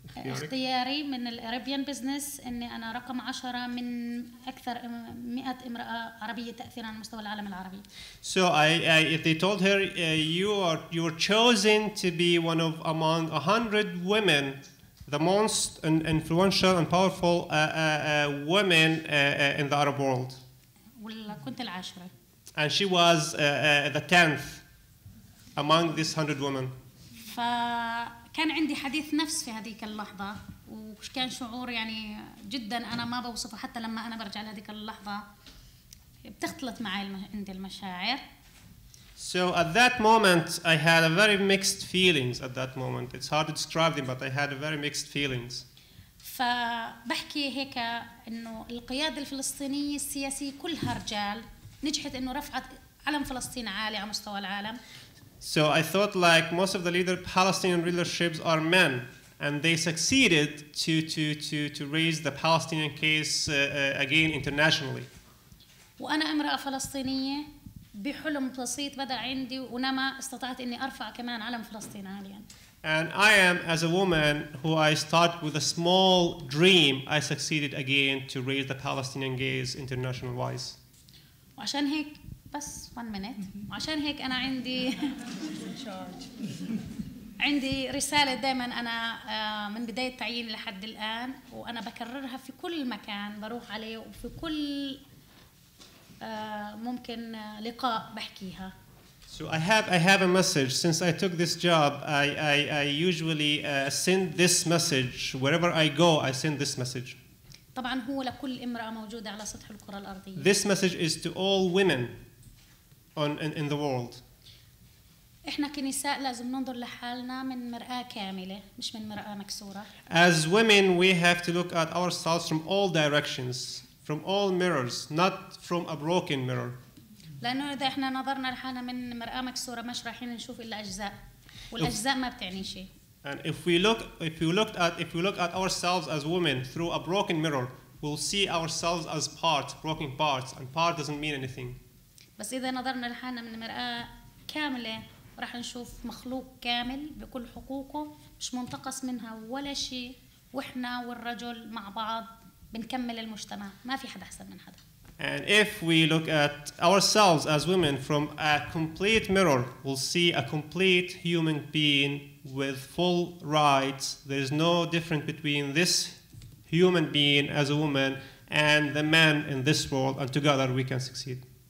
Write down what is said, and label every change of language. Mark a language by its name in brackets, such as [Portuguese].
[Arabic] اختياري من الارابيان بزنس اني انا رقم 10 من اكثر 100 امرأة عربية تأثيرا على مستوى العالم العربي. [English] So they told her you were chosen to be one of among 100 women, the most influential and powerful women in the Arab world. [Arabic] كنت العاشرة. [English] And she was the 10th among these 100 women. [Arabic] فكان عندي حديث نفس في هذيك اللحظة، وكان شعور يعني جدا أنا ما بوصفه حتى لما أنا برجع لهذيك اللحظة بتختلط معي عندي المشاعر. [English] So at that moment, I had a very mixed feelings at that moment. It's hard to describe them, but I had a very mixed feelings. [Arabic] فبحكي هيك إنه القيادة الفلسطينية السياسية كلها رجال، نجحت إنه رفعت علم فلسطين عالي على مستوى العالم. [English] So I thought like most of the Palestinian leaderships are men, and they succeeded to raise the Palestinian case again internationally. [Arabic] وأنا امرأة فلسطينية بحلم بسيط بدأ عندي ونما استطعت إني أرفع كمان علم فلسطين عاليا. [English] And I am, as a woman who I start with a small dream, I succeeded again to raise the Palestinian gaze international wise. [Arabic] وعشان هيك بس [English] 1 minute. [Arabic] وعشان هيك أنا عندي رسالة دائما أنا من بداية تعييني لحد الآن وأنا بكررها في كل مكان بروح عليه وفي كل ممكن لقاء بحكيها. [English] So I have a message. Since I took this job, I usually send this message wherever I go. I send this message. [Arabic] طبعا هو لكل امرأة موجودة على سطح الكرة الأرضية. [English] This message is to all women in the world. [Arabic] إحنا كنساء لازم ننظر لحالنا من مرآة كاملة مش من مرآة مكسورة. [English] As women, we have to look at ourselves from all directions, from all mirrors, not from a broken mirror. [Arabic] لأنه إذا إحنا نظرنا لحالنا من مرآة مكسورة مش رايحين نشوف إلا أجزاء، والأجزاء ما بتعني شيء. [English] And if we look at ourselves as women through a broken mirror, we'll see ourselves as parts, broken parts, and part doesn't mean anything. [Arabic] بس إذا نظرنا لحالنا من مرآة كاملة راح نشوف مخلوق كامل بكل حقوقه مش منتقص منها ولا شيء، وإحنا والرجل مع بعض بنكمل المجتمع، ما في حدا أحسن من حدا. [English] And if we look at ourselves as women from a complete mirror, we'll see a complete human being with full rights. There's no difference between this human being as a woman and the man in this world, and together we can succeed.